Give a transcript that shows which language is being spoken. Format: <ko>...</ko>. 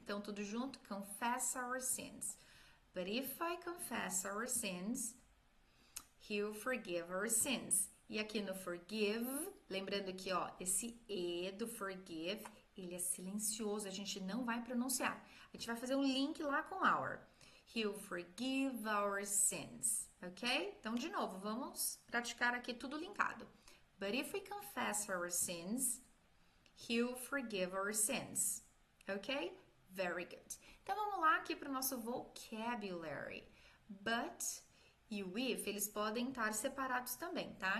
<pt>Então tudo junto,</pt> <en>confess our sins. But if I confess our sins, He'll forgive our sins.</en> <pt>E aqui no forgive, lembrando que ó, esse E do forgive, ele é silencioso, a gente não vai pronunciar. A gente vai fazer um link lá com our.</pt> <en>He'll forgive our sins, ok?</en> <pt>Então, de novo, vamos praticar aqui tudo linkado.</pt> <en>But if we confess our sins,</en> <pt>He'll forgive our sins, ok?</pt> <en>Very good.</en> <pt>Então, vamos lá aqui para o nosso vocabulary. But e o if, eles podem estar separados também, tá?</pt>